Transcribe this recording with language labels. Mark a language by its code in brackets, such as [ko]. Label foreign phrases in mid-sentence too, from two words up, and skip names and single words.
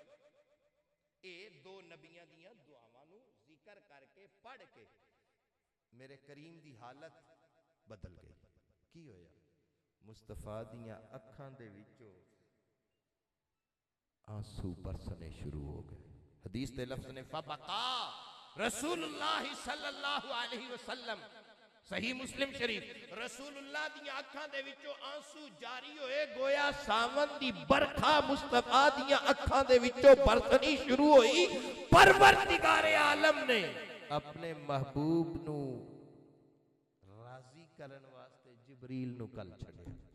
[pa] ਇਹ ਦੋ ਨਬੀਆਂ ਦੀਆਂ ਦੁਆਵਾਂ ਨੂੰ ਜ਼ਿਕਰ ਕਰਕੇ ਪੜ੍ਹ ਕੇ ਮੇਰੇ ਕਰੀਮ ਦੀ ਹਾਲਤ ਬਦਲ ਗਈ। ਕੀ ਹੋਇਆ? ਮੁਸਤਫ਼ਾ ਦੀਆਂ ਅੱਖਾਂ ਦੇ ਵਿਚੋਂ ਅੱਥਰੂ ਬਰਸਣੇ ਸ਼ੁਰੂ ਹੋ ਗਏ। ਹਦੀਸ ਦੇ ਲਫ਼ਜ਼ ਨੇ [ar] فبكى رسول الله صلى الله عليه وسلم, [pa] ਸਹੀ ਮੁਸਲਿਮ ਸ਼ਰੀਫ਼, ਰਸੂਲੁੱਲਾਹ ਦੀ ਅੱਖਾਂ ਦੇ ਵਿਚੋਂ ਅੱਥਰੂ ਜਾਰੀ ਹੋਏ, ਗੋਯਾ ਸਾਵਣ ਦੀ ਬਰਖਾ ਮੁਸਤਫ਼ਾ ਦੀ ਅੱਖਾਂ ਦੇ ਵਿਚੋਂ ਬਰਸਣੀ ਸ਼ੁਰੂ ਹੋਈ। ਪਰਵਰਦਿਗਾਰ ਆਲਮ ਨੇ ਅਪਨੇ ਮਹਿਬੂਬ ਨੂੰ ਰਾਜ਼ੀ ਕਰਨ ਵਾਸਤੇ ਜਿਬਰੀਲ ਨੂੰ ਘੱਲ ਛੱਡਿਆ।